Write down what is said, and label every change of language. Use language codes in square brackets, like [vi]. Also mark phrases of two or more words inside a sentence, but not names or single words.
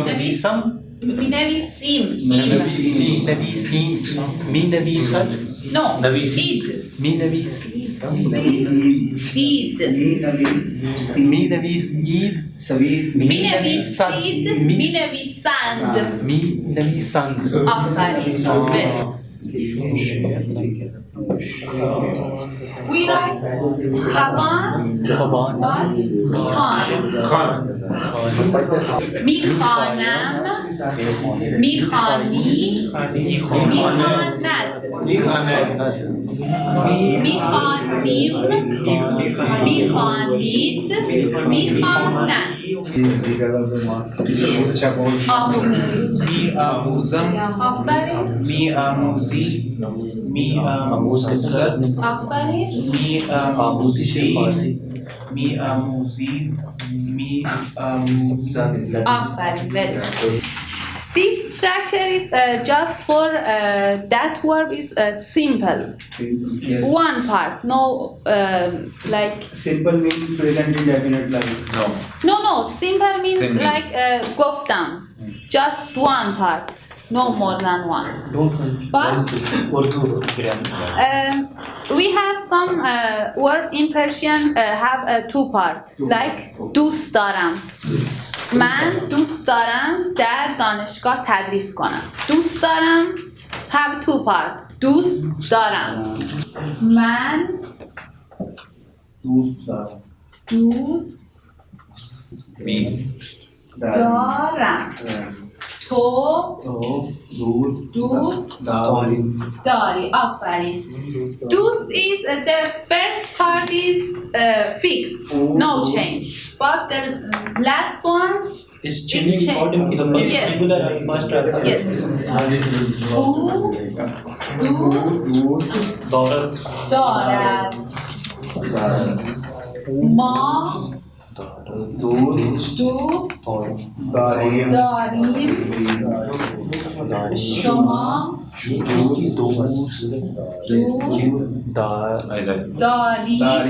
[fa] می نویسیم. می نویسد. نو. اید. می نویسید. اید. می نویسید. می نویسید. می نویسند. می نویسند. آفرین. [en] We write خان. [fa] میخوانم. میخوانی. میخواند. میخوانیم. میخوانید. میخوانند. می آموزم. آفرین. می آموزی. می آموزد. آفرین. می آموزی. می آموزی. می آموزد. آفرین. [en] Very good. This structure is just for that verb is simple. Yes. One part, no like. Simple means present indefinite like. No. Simple means like گفتم. Just one part, no more than one. But we have some word in Persian have two parts, like [fa] دوست دارم. من دوست دارم در دانشگاه تدریس کنم. دوست دارم [en] have two parts. [fa] دوست دارم. من دوست دارم. تو دوست داری. آفرین. [en] دوست is the first part is fixed, no change. But the last one is changing according to the Yes. singular and first person. Yes. [fa] دوست دارد. ما دوست داریم. شما دوست دارید.